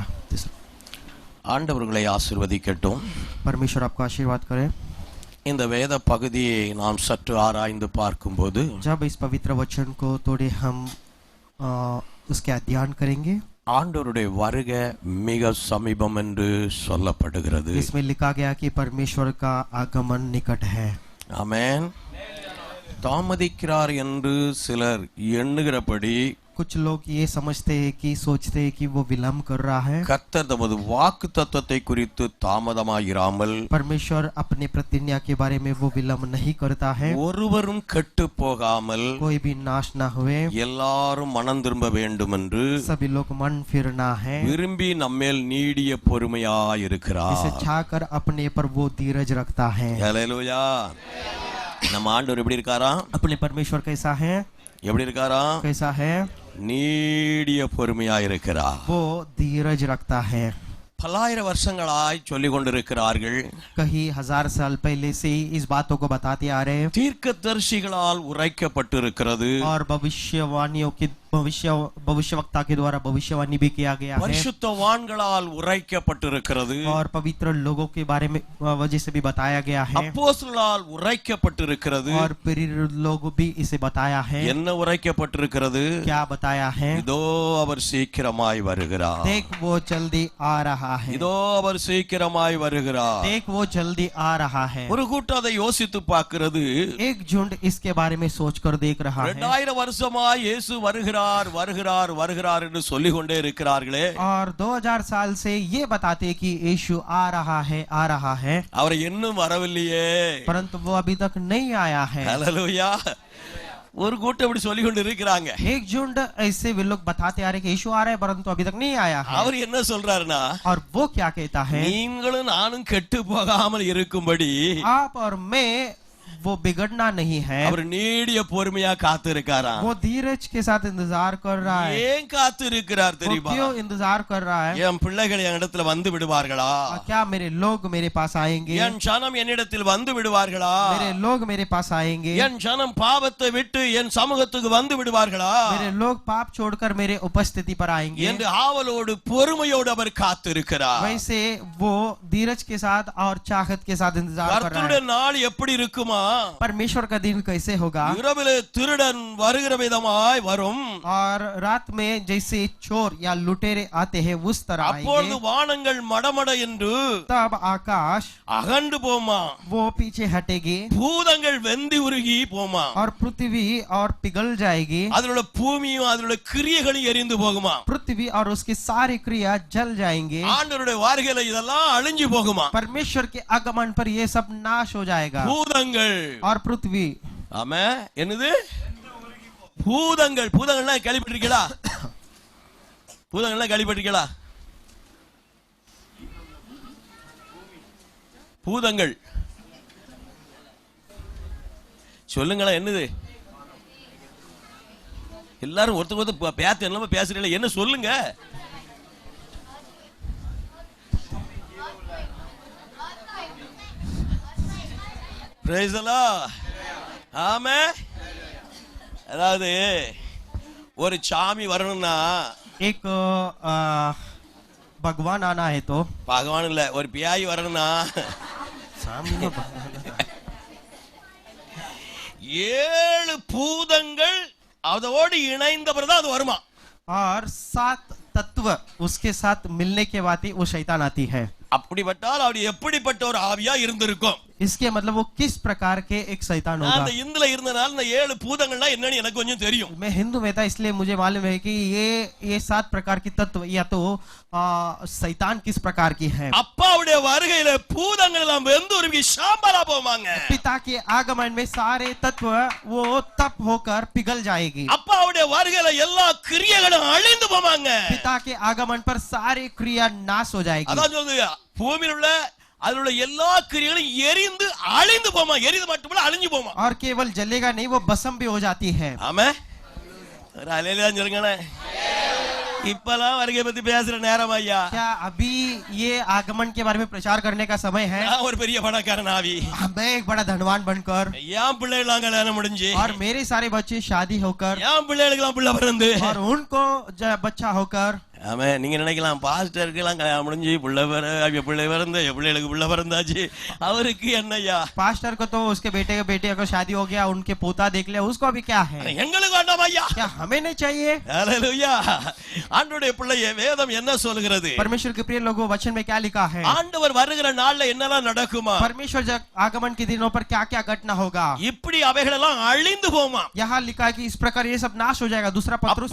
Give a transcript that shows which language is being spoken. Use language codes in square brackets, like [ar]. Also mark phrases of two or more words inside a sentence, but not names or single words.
[ta] ஆண்டவர்களை ஆசீர்வதிக்கட்டும். [hi] परमेश्वर आपको आशीर्वाद करे. [ta] இந்த வேத பகுதியை நாம் சற்று ஆராய்ந்து பார்க்கும்போது [hi] जब इस पवित्र वचन को थोड़े हम उसके अध्ययन करेंगे, [ta] ஆண்டவருடைய வருகை மிக சமீபம் என்று சொல்லப்படுகிறது. [hi] इसमें लिखा गया कि परमेश्वर का आगमन निकट है. [ta] ஆமென். தாமதிக்கிறார் என்று சிலர் எண்ணுகிறபடி [hi] कुछ लोग ये समझते हैं कि सोचते हैं कि वो विलंब कर रहा है. [ta] கர்த்தர் தமது வாக்கு தத்தத்தை குறித்து தாமதமாயிராமல் [hi] परमेश्वर अपने प्रतिज्ञा के बारे में वो विलंब नहीं करता है. [ta] ஒருவரும் கெட்டு போகாமல் [hi] कोई भी नाश ना हुए, [ta] எல்லாரும் மனம் திரும்ப வேண்டும் என்று [hi] सभी लोग मन फिरना है. [ta] விரும்பி நம்மேல் நீடிய பொறுமையாயிருக்கிறார். [hi] इसे छाकर अपने पर वो धीरज रखता है. [ta] ஹல்லேலூயா. நம்ம ஆண்டவர் எப்படி இருக்காரா? [hi] अपने परमेश्वर कैसा है? [ta] எப்படி இருக்காரா? [hi] कैसा है? [ta] நீடிய பொறுமையாயிருக்கிறார். [hi] वो धीरज रखता है. [ta] பல்லாயிரம் வருஷங்களாய் சொல்லிக் கொண்டிருக்கிறார்கள். [hi] कहीं 1000 साल पहले से इस बातों को बताते आ रहे हैं. [ta] தீர்க்கதரிசிகளால் உரைக்கப்பட்டிருக்கிறது. [hi] और भविष्यवाणियों की भविष्यवक्ता के द्वारा भविष्यवाणी भी किया गया है. [ta] பரிசுத்தவான்களால் உரைக்கப்பட்டிருக்கிறது. [hi] और पवित्र लोगों के बारे में वजह से भी बताया गया है. [ta] அப்போஸ்தலரால் உரைக்கப்பட்டிருக்கிறது. [hi] और प्रेरित लोग भी इसे बताया है. [ta] என்ன உரைக்கப்பட்டிருக்கிறது? [hi] क्या बताया है? [ta] இதோ அவர் சீக்கிரமாய் வருகிறார். [hi] देख वो जल्दी आ रहा है. [ta] இதோ அவர் சீக்கிரமாய் வருகிறார். [hi] देख वो जल्दी आ रहा है. [ta] ஒரு கூட்டம் அதை யோசித்து பார்க்கிறது. [hi] एक झुंड इसके बारे में सोचकर देख रहा है. [ta] 2000 வருஷமாய் இயேசு வருகிறார் வருகிறார் வருகிறார் என்று சொல்லிக் கொண்டே இருக்கிறார்களே. [hi] और 2000 साल से ये बताते कि यीशु आ रहा है, आ रहा है. [ta] அவர் இன்னும் வரவில்லையே. [hi] परंतु वो अभी तक नहीं आया है. [ta] ஹல்லேலூயா. ஒரு கூட்டம் இப்படி சொல்லி கொண்டு இருக்கிறாங்க. [hi] एक झुंड ऐसे वे लोग बताते आ रहे कि यीशु आ रहे हैं परंतु अभी तक नहीं आया है। [ta] அவர் என்ன சொல்றாருன்னா, [hi] और वो क्या कहता है, [ta] நீங்களும் நானும் கெட்டு போகாமல் இருக்கும்படி [hi] आप और मैं वो बिगड़ना नहीं है, [ta] அவர் நீடிய பொறுமையா காத்து இருக்காராம். [hi] वो धीरज के साथ इंतजार कर रहा है। [ta] ஏன் காத்து இருக்கிறார் [hi] वो [ta] தெரியுமா? [hi] क्यों इंतजार कर रहा है? [ta] என் பிள்ளைகள் என்னிடத்துல வந்து விடுவார்களா? [hi] क्या मेरे लोग मेरे पास आएंगे? [ta] என் ஜனம் என்னிடத்தில் வந்து விடுவார்களா? [hi] मेरे लोग मेरे पास आएंगे? [ta] என் ஜனம் பாவத்தை விட்டு என் சமூகத்துக்கு வந்து விடுவார்களா? [hi] मेरे लोग पाप छोड़कर मेरे उपस्थिति पर आएंगे? [ta] என்று ஆவலோடு பொறுமையோடு அவர் காத்து இருக்கிறார். [hi] वैसे वो धीरज के साथ और चाहत के साथ इंतजार कर रहा [ta] கர்த்தருடைய [hi] है। [ta] நாள் எப்படி இருக்குமா? [hi] परमेश्वर का दिन कैसे होगा? [ta] இரவிலே திருடன் வருகிற விதமாய் வரும். [hi] और रात में जैसे चोर या लुटेरे आते हैं उस तरह [ta] அப்பொழுது [hi] आएंगे। [ta] வானங்கள் மடமட என்று [hi] तब आकाश [ta] அகண்டு போமா, [hi] वो पीछे हटेगी [ta] பூதங்கள் வெந்தி உருகி போமா, [hi] और पृथ्वी और पिघल जाएगी, [ta] அதோட பூமியும் அதோட கிரியைகளும் எரிந்து போகுமா. [hi] पृथ्वी और उसकी सारी क्रिया जल जाएंगे। [ta] ஆண்டவருடைய வருகையில இதெல்லாம் அழிஞ்சு போகுமா. [hi] परमेश्वर के आगमन पर ये सब नाश हो जाएगा [ta] பூதங்கள் [hi] और पृथ्वी। [ta] ஆமா, என்னது பூதங்கள்? பூதங்கள்லாம் கேள்விப்பட்டிருக்கீங்களா? பூதங்கள்லாம் கேள்விப்பட்டிருக்கீங்களா? பூதங்கள் சொல்லுங்களா, என்னது? எல்லாரும் ஒருத்தர் ஒருத்தர் பேத்து என்னமா பேசுறீங்களா? என்ன சொல்லுங்க? [en] Praise the Lord. [ta] ஆமென். அதாவது ஒரு சாமி வரணும்னா, [hi] एक भगवान आना है तो [ta] பகவான் இல்ல, ஒரு பியாய் வரணும்னா [hi] सामने [ta] 7 பூதங்கள் அதோடு இணைந்த பிறகுதான் அது வருமா. [hi] और 7 तत्व उसके साथ मिलने के बाद ही वो शैतान आती है। [ta] அப்படிப்பட்டால் அப்படி எப்படிப்பட்ட ஒரு ஆவியா இருந்திருக்கும்? [hi] इसके मतलब वो किस प्रकार के एक शैतान [ta] நான் [hi] होगा। [ta] அந்த இந்துல இருந்தனால இந்த 7 பூதங்கள்லாம் என்னன்னு எனக்கு கொஞ்சம் தெரியும். [hi] मैं हिंदू में था इसलिए मुझे मालूम है कि ये 7 प्रकार की तत्व या तो शैतान किस प्रकार की है। [ta] அப்பாவுடைய வருகையில பூதங்கள் எல்லாம் வெந்துருகி சாம்பலா போவாங்க. [hi] पिता के आगमन में सारे तत्व वो तप होकर पिघल जाएगी। [ta] அப்பாவுடைய வருகையில எல்லா கிரியைகளும் அழிந்து போவாங்க. [hi] पिता के आगमन पर सारी क्रिया नाश हो जाएगी। [ta] அதான் சொல்லுது, பூமியில் உள்ள அதில் உள்ள எல்லா கிரியைகளும் எரிந்து அழிந்து போமா. எரிந்து மட்டுமல்ல, அழிஞ்சு போமா. [hi] और केवल जलेगा नहीं, वो भस्म भी हो जाती है। [ta] ஆமே, ஒரு அல்லேலூயா சொல்லுங்களே. இப்பலாம் வருகை பத்தி பேசுற நேரம் ஐயா? [hi] क्या अभी ये आगमन के बारे में प्रचार करने का समय है? [ta] நான் ஒரு பெரிய பணக்காரன் ஆவி, [hi] मैं एक बड़ा धनवान बनकर [ta] என் பிள்ளைகளாம் கல்யாணம் முடிஞ்சு, [hi] और मेरे सारे बच्चे शादी होकर [ta] என் பிள்ளைகளுக்கெல்லாம் பிள்ளை பிறந்து, [hi] और उनको बच्चा होकर। [ta] ஆமே, நீங்க நினைக்கலாம் பாஸ்டருக்கெல்லாம் கல்யாணம் முடிஞ்சு பிள்ளை பிறந்து பிள்ளைகளுக்கு பிள்ளை பிறந்தாச்சு, அவருக்கு என்னய்யா? [hi] पास्टर को तो उसके बेटे को शादी हो गया, उनके पोता देख लिया, उसको अभी क्या है? [ta] எங்களுக்கு வேண்டாம் ஐயா. [hi] क्या हमें नहीं चाहिए? [ta] அல்லேலூயா. ஆண்டவருடைய பிள்ளையே, வேதம் என்ன சொல்கிறது? [hi] परमेश्वर के प्रिय लोगों, वचन में क्या लिखा है? [ta] ஆண்டவர் வருகிற நாள்ல என்னெல்லாம் நடக்குமா? [hi] परमेश्वर जब आगमन के दिनों पर क्या क्या घटना होगा? [ta] இப்படி அவைகளெல்லாம் அழிந்து போமா. [hi] यहाँ लिखा है कि इस प्रकार ये सब नाश हो जाएगा। दूसरा पत्रुस